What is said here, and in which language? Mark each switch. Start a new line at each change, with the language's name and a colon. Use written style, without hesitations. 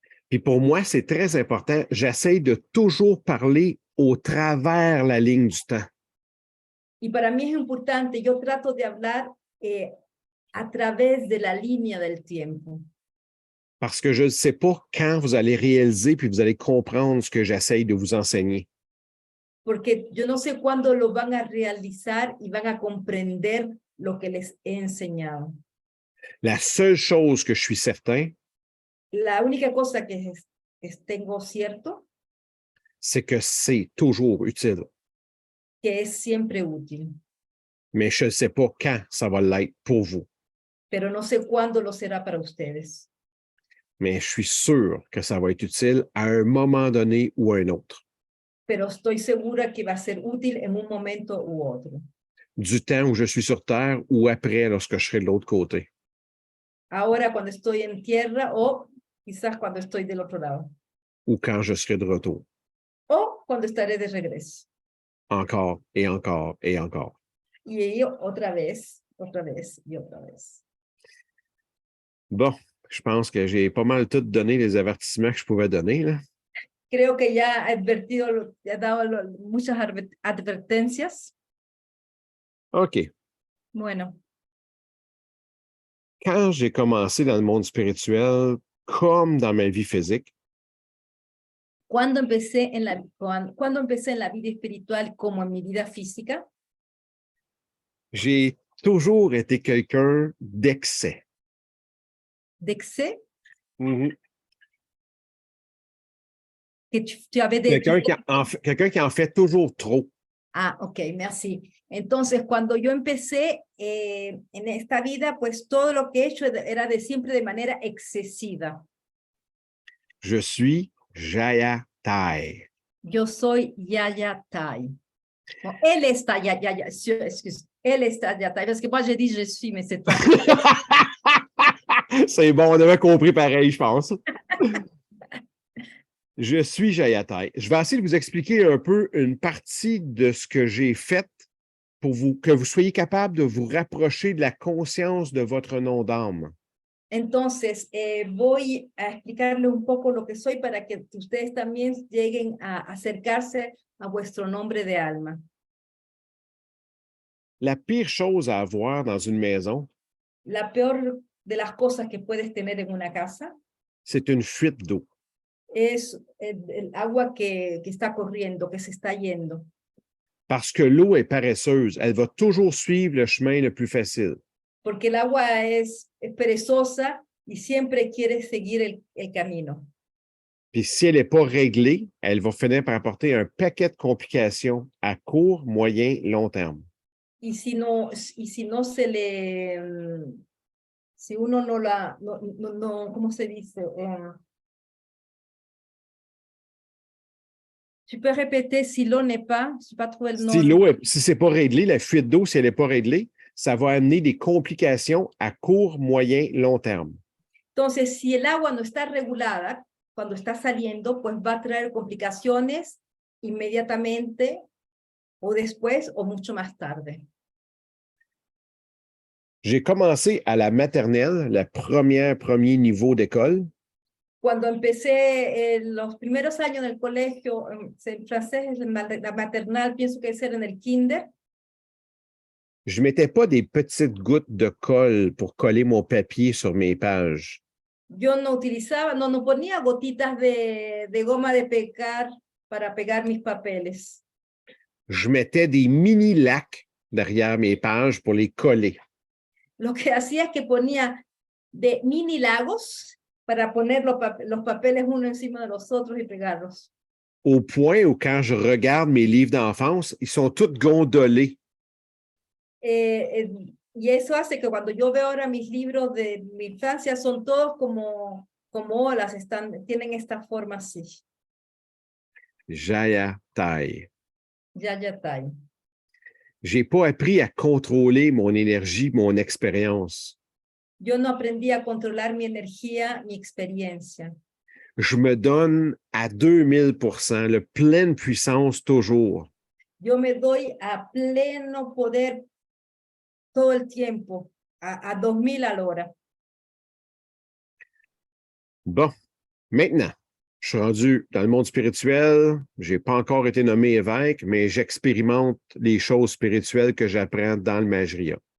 French: Puis pour moi, c'est très important. J'essaie de toujours parler au travers la ligne du temps.
Spanish: Y para mí es importante, yo trato de hablar a través de la línea del tiempo.
French: Parce que je ne sais pas quand vous allez réaliser puis vous allez comprendre ce que j'essaie de vous enseigner.
Spanish: Porque yo no sé cuándo lo van a realizar y van a comprender lo que les he enseñado.
French: La seule chose que je suis certain,
Spanish: La única cosa que tengo cierto,
French: c'est que c'est toujours utile.
Spanish: que es siempre útil.
French: Mais je ne sais pas quand ça va l'être pour vous.
Spanish: Pero no sé cuándo lo será para ustedes.
French: Mais je suis sûr que ça va être utile à un moment donné ou à un autre.
Spanish: Pero estoy segura que va a ser útil en un momento u otro.
French: Du temps où je suis sur Terre ou après lorsque je serai de l'autre côté.
Spanish: Ahora cuando estoy en tierra o quizás cuando estoy del otro lado.
French: Ou quand je serai de retour.
Spanish: O cuando estaré de regreso.
French: Encore et encore et encore.
Spanish: Y otra vez y otra vez.
French: Bon, je pense que j'ai pas mal tout donné les avertissements que je pouvais donner, là.
Spanish: Creo que ya he dado muchas advertencias. OK. Bueno,
French: Quand j'ai commencé dans le monde spirituel, comme dans ma vie physique,
Spanish: cuando empecé en la vida espiritual como en mi vida física,
French: j'ai toujours été quelqu'un d'excès. d'excès, Mm-hmm. que tu avais Quelqu'un qui en fait toujours trop. Ah, ok, merci.
Spanish: Entonces, cuando yo empecé en esta vida, pues todo lo que he hecho era siempre de manera excesiva.
French: Je suis Jaya Tai.
Spanish: Yo soy Yaya Tai.
French: Bon, elle est Yaya, excuse, elle est Yaya Tai, parce que moi j'ai dit je suis, mais c'est toi. C'est bon, on avait compris pareil, je pense. Je suis Jayatai. Je vais essayer de vous expliquer un peu une partie de ce que j'ai fait pour que vous soyez capable de vous rapprocher de la conscience de votre nom d'âme.
Spanish: Entonces, voy a explicarle un poco lo que soy para que ustedes también lleguen a acercarse a vuestro nombre de alma.
French: La pire chose à avoir dans une maison,
Spanish: La peor de las cosas que puedes tener en una casa
French: c'est une fuite d'eau.
Spanish: es el agua que está corriendo, que se está yendo.
French: Parce que l'eau est paresseuse, elle va toujours suivre le chemin le plus facile.
Spanish: Porque el agua es perezosa y siempre quiere seguir el camino.
French: Puis si elle n'est pas réglée, elle va finir par apporter un paquet de complications à court, moyen, long terme.
Spanish: Y si no se le, si uno no la, ¿cómo se dice?
French: Tu peux répéter si l'eau n'est pas, je n'ai pas trouvé le nom. Si c'est pas réglé, la fuite d'eau, si elle n'est pas réglée, ça va amener des complications à court, moyen, long terme.
Spanish: Entonces, si el agua no está regulada, cuando está saliendo, pues va a traer complicaciones inmediatamente o después o mucho más tarde.
French: J'ai commencé à la maternelle, le premier niveau d'école.
Spanish: Cuando empecé los primeros años del colegio, en francés, la maternal, pienso que es en el kinder.
French: Je ne mettais pas des petites gouttes de colle pour coller mon papier sur mes pages.
Spanish: Yo no utilizaba, no ponía gotitas de goma de pegar para pegar mis papeles.
French: Je mettais des mini lacs derrière mes pages pour les coller.
Spanish: Lo que hacía es que ponía de mini lagos para poner los papeles uno encima de los otros y pegarlos.
French: Au point où quand je regarde mes livres d'enfance, ils sont tous gondolés.
Spanish: Y eso hace que cuando yo veo ahora mis libros de mi infancia, son todos como olas, tienen esta forma así.
French: Jaya taille. Ya taille. J'ai pas appris à contrôler mon énergie, mon expérience.
Spanish: Yo no aprendí a controlar mi energía, mi experiencia.
French: Je me donne à 2000%, le pleine puissance toujours.
Spanish: Yo me doy a pleno poder todo el tiempo, a 2000 a l'hora.
French: Bon, maintenant, je suis rendu dans le monde spirituel. Je n'ai pas encore été nommé évêque, mais j'expérimente les choses spirituelles que j'apprends dans le Majria.